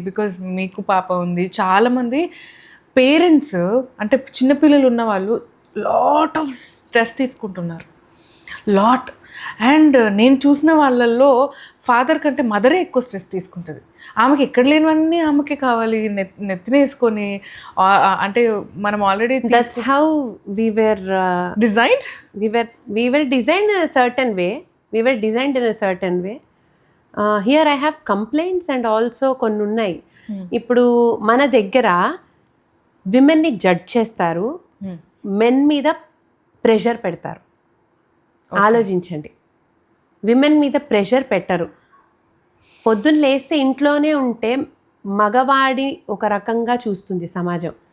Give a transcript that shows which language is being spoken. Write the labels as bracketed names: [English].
[Telugu] Because మీకు పాప ఉంది, చాలా మంది పేరెంట్స్ అంటే చిన్నపిల్లలు ఉన్న వాళ్ళు లాట్ ఆఫ్ స్ట్రెస్ తీసుకుంటున్నారు, లాట్. అండ్ నేను చూసిన వాళ్ళల్లో ఫాదర్ కంటే మదరే ఎక్కువ స్ట్రెస్ తీసుకుంటుంది. ఆమెకి ఎక్కడ లేనివన్నీ ఆమెకే కావాలి, నెత్తినేసుకొని. అంటే మనం already [English] That's how we were design we were designed in a certain way. We were designed in a certain way. Here I have complaints and also [Telugu] కొన్ని ఉన్నాయి. ఇప్పుడు మన దగ్గర విమెన్ని జడ్జ్ చేస్తారు, మెన్ మీద ప్రెషర్ పెడతారు. ఆలోచించండి, విమెన్ మీద ప్రెషర్ పెట్టరు. పొద్దున్న లేస్తే ఇంట్లోనే ఉంటే మగవాడి ఒక రకంగా చూస్తుంది సమాజం.